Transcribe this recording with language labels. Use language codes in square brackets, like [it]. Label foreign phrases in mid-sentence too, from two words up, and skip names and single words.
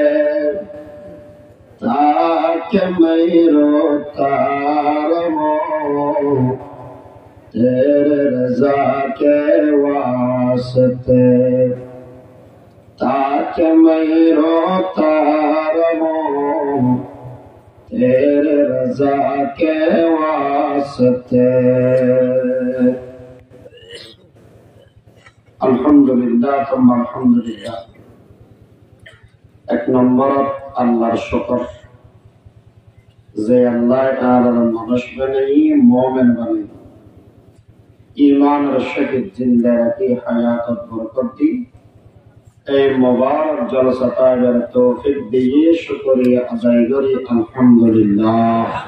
[ur] تاکہ میں روتا رہوں تیرے رضا کے واسطے تاکہ میں روتا رہوں تیرے رضا کے واسطے [ar] الحمدللہ ثم الحمدللہ [ur] ایک نمبر [bn] আল্লাহর শুকর যে আল্লাহ তাআলার মানুষ বানাই মুমিন বানাই ঈমানের সাথে জিন্দা রাখি হায়াত বরকত দি এই মুবারক জলসাটা এর তৌফিক দিয়ে শুকরিয়া আদায় করি আলহামদুলিল্লাহ